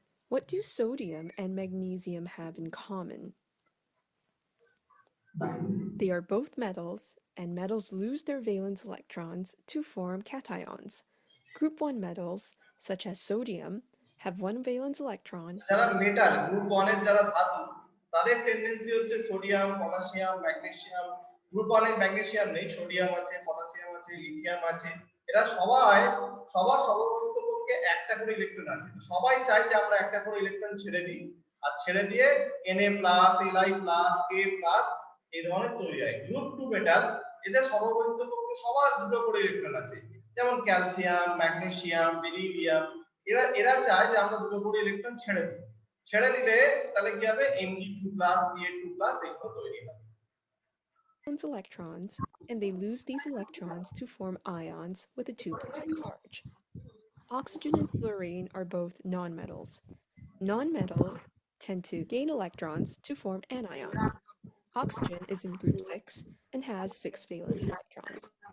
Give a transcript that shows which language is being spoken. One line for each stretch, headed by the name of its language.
English: What do sodium and magnesium have in common? They are both metals, and metals lose their valence electrons to form cations. Group 1 metals, such as sodium, have 1 valence electron.
Bangla: যারা metal group 1 এর যারা ধাতু, তাদের tendency হচ্ছে sodium, potassium, magnesium. Group 1 এ magnesium নেই, sodium আছে, potassium আছে, lithium আছে, এরা সবার সমবস্ত পক্ষে একটা করে ইলেকট্রন আছে, সবাই চায় যে আমরা একটা করে ইলেকট্রন ছেড়ে দিই, আর ছেড়ে দিয়ে Na+, Li+, K+ এই ধরনের তৈরি হয়। গ্রুপ 2 মেটাল, এদের সমবস্ত পক্ষে সবার দুটো করে ইলেকট্রন আছে, যেমন ক্যালসিয়াম, ম্যাগনেসিয়াম, বেরিলিয়াম, এরা চায় যে আমরা দুটো করে ইলেকট্রন ছেড়ে দিই, ছেড়ে দিলে তাহলে কি হবে, Mg2+, Ca2+ এগুলো তৈরি হবে।
English: Electrons, and they lose these electrons to form ions with a 2 plus charge. Oxygen and fluorine are both nonmetals. Nonmetals tend to gain electrons to form anions. Oxygen is in group 6 and has 6 valence electrons.